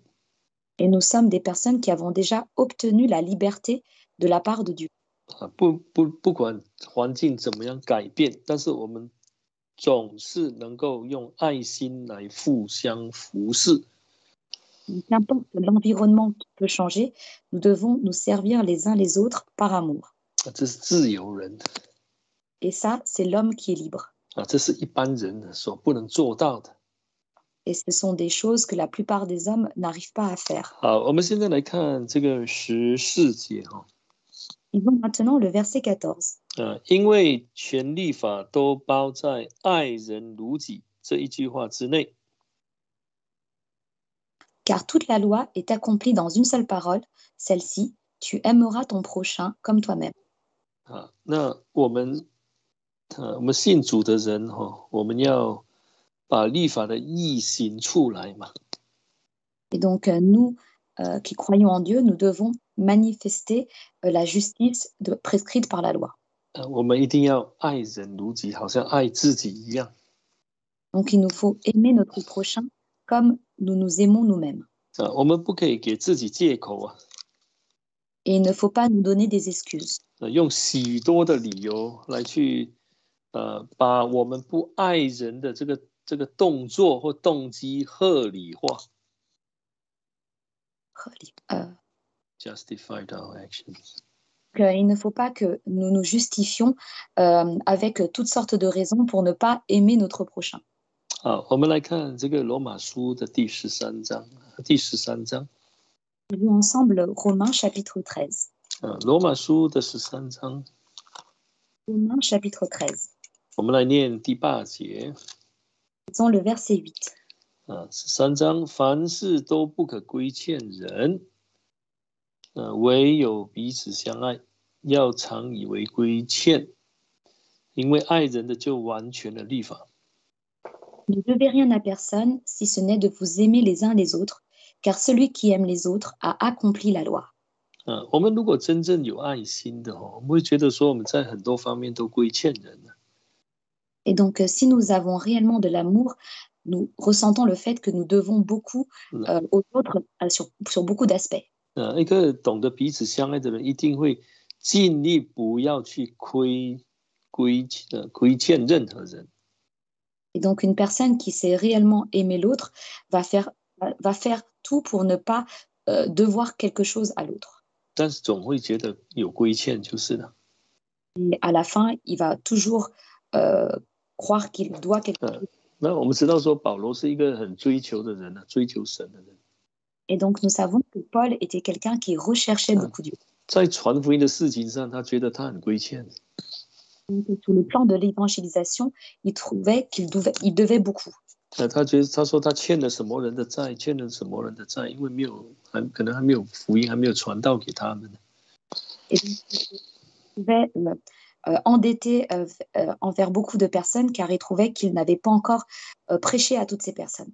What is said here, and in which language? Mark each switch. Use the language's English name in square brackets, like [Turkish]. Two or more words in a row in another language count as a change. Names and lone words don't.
[French] Et nous sommes des personnes qui avons déjà obtenu la liberté de la part de Dieu. [Chinese] 不管环境怎么样改变，但是我们总是能够用爱心来互相服侍。 [French] Qu'importe l'environnement qui peut changer, nous devons nous servir les uns les autres par amour. [Chinese] 这是自由人， [French] Et ça, c'est l'homme qui est libre. [Chinese] 这是一般人所不能做到的。 [French] Et ce sont des choses que la plupart des hommes n'arrivent pas à faire. [Chinese] 好，我们现在来看这个14节 [French] Lisons maintenant le verset 14. [Chinese] 因为全律法都包在爱人如己这一句话之内。 [French] Car toute la loi est accomplie dans une seule parole, celle-ci, tu aimeras ton prochain comme toi-même. [Chinese] 那我们信主的人我们要把律法的义行出来嘛。 [French] Et donc, nous qui croyons en Dieu, nous devons manifester la justice prescrite par la loi. [Chinese] 我们一定要爱人如己，好像爱自己一样。 [French] Donc, il nous faut aimer notre prochain comme nous nous aimons nous-mêmes. [Chinese] 我们不可以给自己借口 [French] Et il ne faut pas nous donner des excuses. [Chinese] 用许多的理由来去把我们不爱人的这个动作或动机合理化。 [English] Justified our actions. [French] Il ne faut pas que nous nous justifions avec toutes sortes de raisons pour ne pas aimer notre prochain. [Chinese] 好，我们来看这个罗马书的第13章。 [French] Lisons ensemble Romains chapitre 13. [Chinese] 罗马书的13章。 [French] Romains chapitre 13. [Chinese] 我们来念第8节。 [French] Lisons le verset 8. [Chinese] 13 章，凡事都不可亏欠人，唯有彼此相爱，要常以为亏欠，因为爱人的就完全了律法。 [French] Ne devez rien à personne si ce n'est de vous aimer les uns les autres, car celui qui aime les autres a accompli la loi. [Chinese] 我们如果真正有爱心的我们会觉得说我们在很多方面都亏欠人。 [French] Et donc, si nous avons réellement de l'amour, nous ressentons le fait que nous devons beaucoup aux autres sur beaucoup d'aspects. [Chinese] 一个懂得彼此相爱的人，一定会尽力不要去亏欠任何人。 [French] Et donc, une personne qui sait réellement aimer l'autre va faire tout pour ne pas devoir quelque chose à l'autre. [Chinese] 但是总会觉得有亏欠就是了。 [French] Et à la fin, il va toujours croire qu'il doit quelque chose. [Chinese] 那我们知道说，保罗是一个很追求的人，追求神的人。 [French] Et donc, nous savons que Paul était quelqu'un qui recherchait beaucoup Dieu. [Chinese] 在传福音的事情上，他觉得他很亏欠。 [French] Donc, sur le plan de l'évangélisation, il trouvait qu'il devait beaucoup. [Chinese] 他说他欠了什么人的债，欠了什么人的债，因为可能还没有福音还没有传到给他们。 [French] Et donc, il pouvait endetté envers beaucoup de personnes car il trouvait qu'il n'avait pas encore prêché à toutes ces personnes.